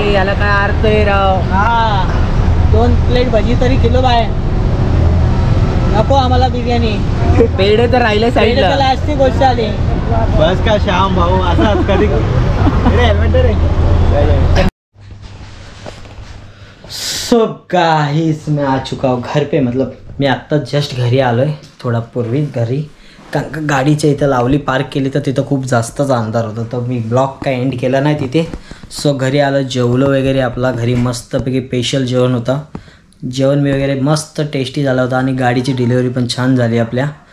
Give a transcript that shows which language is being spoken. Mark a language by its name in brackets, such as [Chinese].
[Marathi] ए, याला काय अर्थ आहे राव. हा, 2 प्लेट भजी तरी किलो बाय. नको आम्हाला बिर्याणी. पेढे तर राहिले साईडला. लास्टची गोष्ट आली. बस का श्याम भाऊ असं कधी हेल्मेट रे. [Hindi] सो गाइस मैं आ चुका हूँ घर पे. [Marathi] मतलब मी आत्ता जस्ट घरी आलो आहे, थोडा पूर्वी घरी. कारण का गाडीच्या इथं लावली, पार्क केली तर तिथं खूप जास्तच अंधार होता, तर मी ब्लॉग काय एंड केला नाही तिथे. सो घरी आलं, जेवलो वगैरे. आपला घरी मस्तपैकी स्पेशल जेवण होतं. जेवण वगैरे मस्त टेस्टी झालं होतं आणि गाडीची डिलिव्हरी पण छान झाली आपल्या.